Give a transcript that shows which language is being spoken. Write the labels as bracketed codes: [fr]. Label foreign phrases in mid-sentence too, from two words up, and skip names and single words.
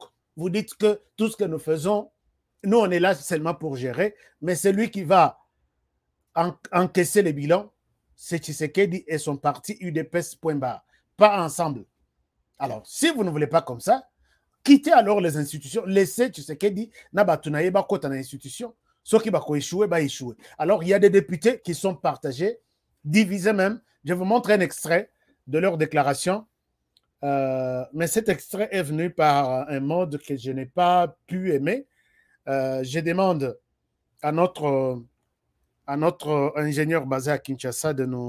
[fr] Vous dites que tout ce que nous faisons, nous on est là seulement pour gérer, mais celui qui va encaisser les bilans, c'est Tshisekedi et son parti UDPS, point barre, pas ensemble. Alors, si vous ne voulez pas comme ça, quittez alors les institutions, laissez Tshisekedi [ln] n'abatunaye ba kota na institution, [fr] ceux qui va échouer, va échouer. Alors, il y a des députés qui sont partagés, divisés même. Je vais vous montrer un extrait de leur déclaration, mais cet extrait est venu par un mode que je n'ai pas pu aimer. Je demande à notre ingénieur basé à Kinshasa de nous...